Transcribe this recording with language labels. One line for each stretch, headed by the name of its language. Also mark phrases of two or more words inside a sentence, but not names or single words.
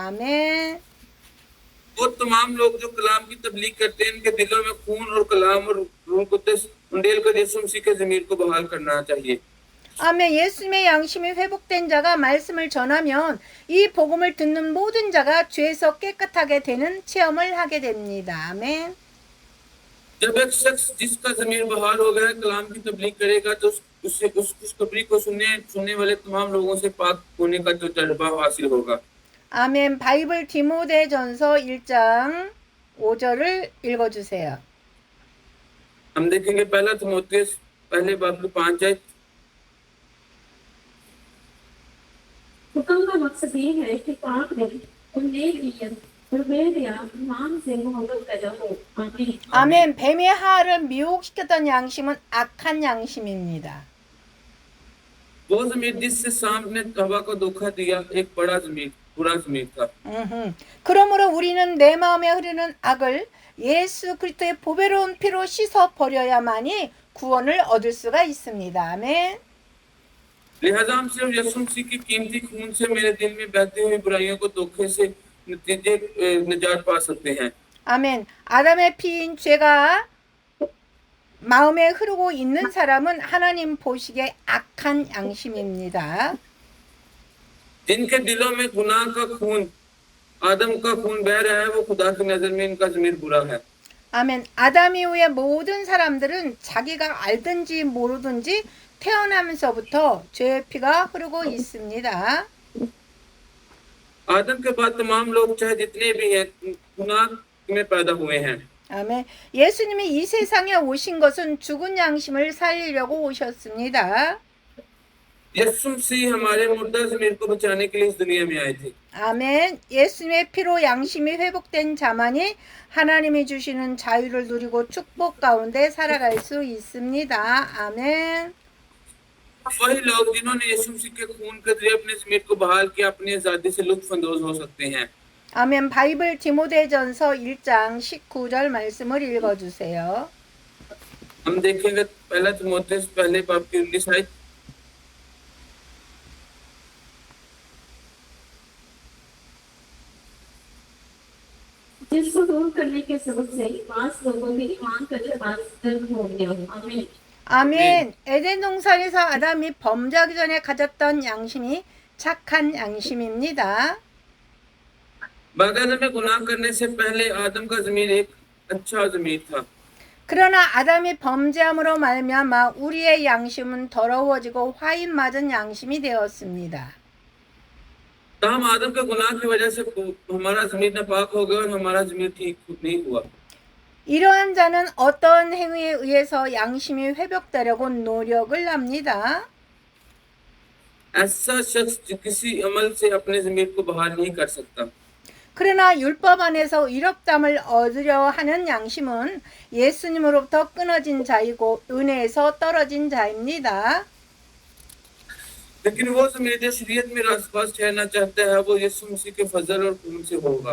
Korean: 아멘.
Urdu: وہ تمام لوگ جو کلام کی تبلیغ کرتے ہیں ان کے دلوں میں خون اور کلام اور روح قدس انڈیل کر یسوع مسیح کے ضمیر کو بحال کرنا چاہیے.
Korean: 아멘. 예수님의 양심이 회복된 자가 말씀을 전하면 이 복음을 듣는 모든 자가 죄에서 깨끗하게 되는 체험을 하게 됩니다. 아멘.
Urdu: جب ایک شخص جس کا ضمیر بحال ہو گیا کلام کی تبلیغ کرے گا تو اس سے اس خوشخبری کو سننے والے تمام لوگوں سے پاک ہونے کا جو تجربہ حاصل ہوگا.
Korean: 아멘. 바이블 디모데전서 1장 5절을 읽어주세요.
Urdu: ہم دیکھیں گے پہلا تیمتھیس پہلے باب کی 5 آیت. حکم کا مقصد یہ ہے کہ پاک دل اور نیک نیت اور بےحیا ایمان سے محبت پیدا ہو. آمین.
Korean: 아멘. 뱀의 하를 미혹시켰던 양심은 악한 양심입니다.
Urdu: وہ ضمیر جس سے سانپ نے حوا کو دھوکا دیا ایک برا ضمیر تھا.
Korean: 그러므로 우리는 내 마음에 흐르는 악을 예수 그리스도의 보배로운 피로 씻어 버려야만이 구원을 얻을 수가 있습니다. 아멘.
Urdu: لہٰذا ہم صرف یسوع مسیح کی قیمتی خون سے میرے دل میں بہتی ہوئی برائیوں کو دھوکے سے نجات پا سکتے ہیں.
Korean: 아멘. 아담의 피인 죄가 마음에 흐르고 있는 사람은 하나님 보시기에 악한 양심입니다.
Urdu: جن کے دلوں میں گناہ کا خون آدم کا خون بہہ رہا ہے وہ خدا کی نظر میں ان کا ضمیر برا ہے.
Korean: 아멘. 아담 이후의 모든 사람들은 자기가 알든지 모르든지 태어나면서부터 죄의 피가 흐르고 있습니다.
Urdu: آدم کے بعد تمام لوگ چاہے جتنے بھی ہیں گناہ میں پیدا ہوئے ہیں.
Korean: 아멘. 예수님이 이 세상에 오신 것은 죽은 양심을 살리려고 오셨습니다.
Urdu: یسوع مسیح ہمارے مردہ ضمیر کو بچانے کے لیے اس دنیا میں آئے تھے.
Korean: 아멘. 예수님의 피로 양심이 회복된 자만이 하나님이 주시는 자유를 누리고 축복 가운데 살아갈 수 있습니다. 아멘.
Urdu: وہی لوگ جنہوں نے یسوع مسیح کے خون کے ذریعے اپنے ضمیر کو بحال کیا اپنی آزادی سے لطف اندوز ہو سکتے ہیں.
Korean: 아멘. 바이블 디모데전서 1장 19절 말씀을 읽어주세요.
Urdu: ہم دیکھیں گے پہلا تیمتھیس پہلے باب کی 19 آیت. جس کو دور کرنے کے سبب سے پانچ لوگوں کے ایمان کرنے بعد درد ہو گیا. آمین.
Korean: 아멘. 에덴 동산에서 아담이 범죄하기 전에 가졌던 양심이 착한 양심입니다.
Urdu: باغان میں گناہ کرنے سے پہلے آدم کا ضمیر ایک اچھا ضمیر تھا.
Korean: 그러나 아담이 범죄함으로 말미암아 우리의 양심은 더러워지고 화인 맞은 양심이 되었습니다.
Urdu: تاہم آدم کے گناہ کی وجہ سے ہمارا ضمیر ناپاک ہو گیا اور ہمارا ضمیر ٹھیک نہیں ہوا.
Korean: 이러한 자는 어떤 행위에 의해서 양심이 회복되려고 노력을 합니다.
Urdu: ایسا شخص کسی عمل سے اپنے ضمیر کو بحال نہیں کر سکتا.
Korean: 그러나 율법 안에서 의롭담을 얻으려 하는 양심은 예수님으로부터 끊어진 자이고 은혜에서 떨어진 자입니다.
Urdu: لیکن وہ ضمیر جو شریعت میں راستباز ٹھہرنا چاہتا ہے وہ یسوع مسیح کے فضل اور خون سے ہوگا.